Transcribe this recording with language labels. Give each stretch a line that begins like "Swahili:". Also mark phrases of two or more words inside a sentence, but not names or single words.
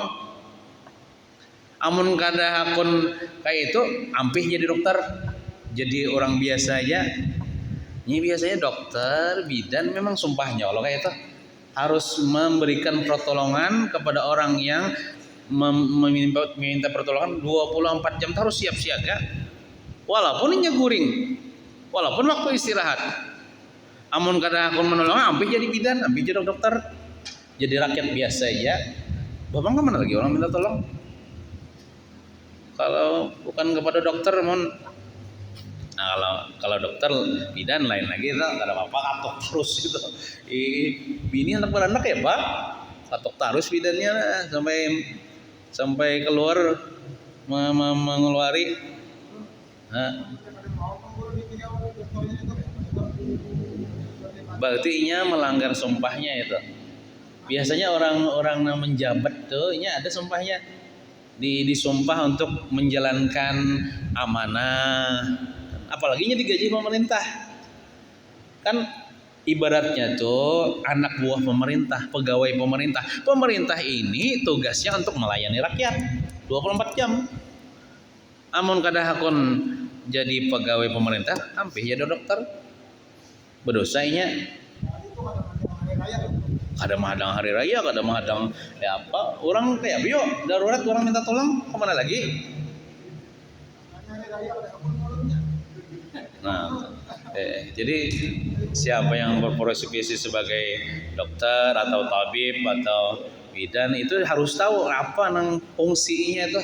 Banjar: Amun kada hakun kayak itu, ampih jadi dokter.
Indonesian: Jadi orang biasa aja. Ini biasanya dokter, bidan memang sumpahnya Allah kayak itu. Harus memberikan pertolongan kepada orang yang meminta pertolongan 24 jam, harus siap siaga. Walaupun ini guring, walaupun waktu istirahat.
Banjar: Amun kada hakun menolong, ampih jadi bidan, ampih jadi dokter.
Indonesian: Jadi rakyat biasa aja. Bapak kemana lagi orang minta tolong? Kalau bukan kepada dokter, nah kalau dokter bidan lain lagi, kada apa-apa katok terus gitu. Bini anak beranak ya Pak, katok terus bidannya sampai keluar mengeluari. Berarti nya melanggar sumpahnya itu. Biasanya orang-orang yang menjabat tuh, ini ada sumpahnya. Disumpah untuk menjalankan amanah. Apalagi nya digaji pemerintah. Kan ibaratnya tuh anak buah pemerintah, pegawai pemerintah. Pemerintah ini tugasnya untuk melayani rakyat 24 jam.
Banjar: Amun kada hakun jadi pegawai pemerintah, ampih jadi dokter. Berdosanya kada menghadang hari raya, kada menghadang ya apa, orang kayak bio darurat orang minta tolong kemana lagi.
Indonesian: Nah, jadi siapa yang berprofesi sebagai dokter atau tabib atau bidan itu harus tahu apa nang fungsinya itu.